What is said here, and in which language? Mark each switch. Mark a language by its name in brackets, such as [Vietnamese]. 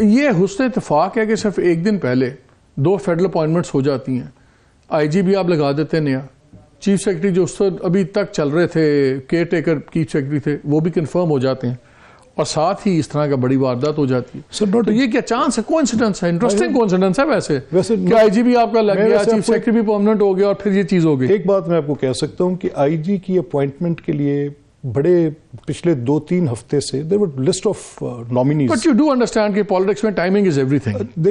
[Urdu] یہ حسن اتفاق ہے کہ صرف ایک دن پہلے 2 فیڈرل اپوائنٹمنٹس ہو جاتی ہیں, آئی جی بھی آپ لگا دیتے نیا, چیف سیکرٹری جو اس ابھی تک چل رہے تھے کیئر ٹیکر چیف سیکرٹری تھے وہ بھی کنفرم ہو جاتے ہیں, اور ساتھ ہی اس طرح کا بڑی واردات ہو جاتی ہے. تو یہ کیا چانس ہے, کوئنسیڈنس ہے, انٹرسٹنگ کوئنسیڈنس ہے ویسے کہ آئی جی بھی آپ کا لگ گیا, چیف سیکرٹری بھی پرماننٹ ہو گیا, اور پھر یہ چیز ہو گئی. ایک بات میں آپ کو کہہ سکتا ہوں کہ آئی جی کی اپوائنٹمنٹ کے لیے بڑے پچھلے 2-3 ہفتے سے [English] there were list of nominees. But you do understand کہ politics میں timing is everything.